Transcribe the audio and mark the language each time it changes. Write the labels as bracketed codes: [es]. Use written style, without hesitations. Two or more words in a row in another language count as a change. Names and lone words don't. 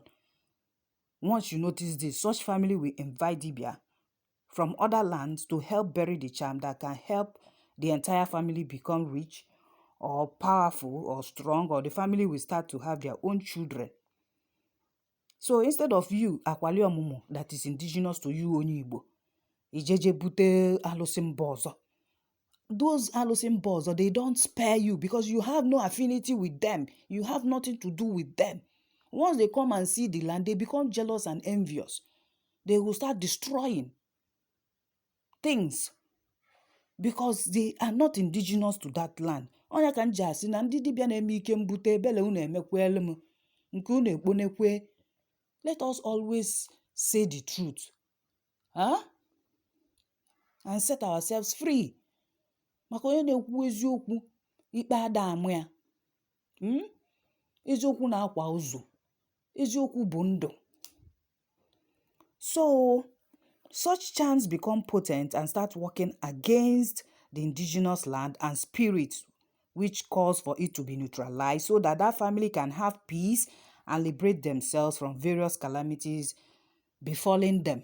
[en] Once you notice this, such family will invite Dibia from other lands to help bury the charm that can help the entire family become rich or powerful or strong, or the family will start to have their own children. So instead of you, [ig] akwali omumu, [en] that is indigenous to you, [ig] onye Igbo, ijeje bute alụsị mba ọzọ. Those alụsị mba ọzọ, [en] they don't spare you because you have no affinity with them. You have nothing to do with them. Once they come and see the land, they become jealous and envious. They will start destroying things because they are not indigenous to that land. [ig] Onya ka nji asị na ndị dibịa na-eme ike mbute ebele unu emekwele m nke unu ekponekwe. [en] Let us always say the truth, and set ourselves free. [ig] Maka onye na-ekwu eziokwu ikpe ada amụ ya. Eziokwu na-akwa ụzọ. Eziokwu bụ ndụ. [en] So, such chants become potent and start working against the indigenous land and spirit, which calls for it to be neutralized so that that family can have peace and liberate themselves from various calamities befalling them.